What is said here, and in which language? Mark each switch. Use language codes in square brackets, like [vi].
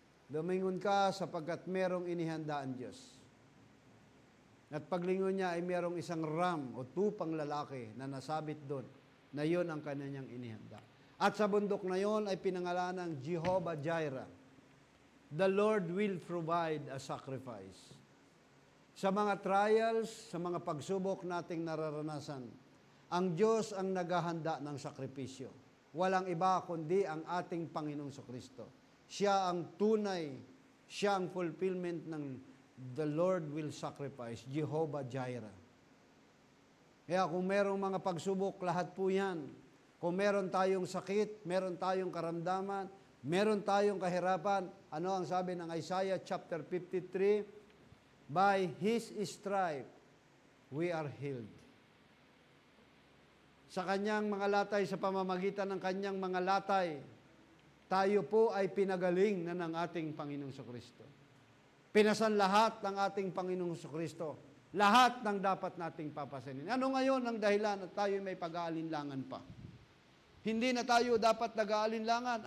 [tl] Lumingon ka sapagkat merong inihanda ang Diyos. At paglingon niya ay merong isang ram o tupang lalaki na nasabit doon, na yon ang kanyang inihanda. At sa bundok na yon ay pinangalan ng Jehovah Jireh. [en] The Lord will provide a sacrifice. [tl] Sa mga trials, sa mga pagsubok nating nararanasan, ang Diyos ang naghahanda ng sakripisyo. Walang iba kundi ang ating Panginoong Kristo. Siya ang tunay, siya ang fulfillment ng [en] the Lord will sacrifice, [tl] Jehovah Jireh. Kaya kung merong mga pagsubok, lahat po yan. Kung meron tayong sakit, meron tayong karamdaman, meron tayong kahirapan, ano ang sabi ng Isaiah chapter 53? By His stripe, we are healed. Sa kanyang mga latay, sa pamamagitan ng kanyang mga latay, tayo po ay pinagaling na ng ating Panginoong Kristo. Pinasan lahat ng ating Panginoong Kristo. Lahat ng dapat nating papasanin. Ano ngayon ang dahilan at tayo may pag-aalinlangan pa? Hindi na tayo dapat nag-aalinlangan.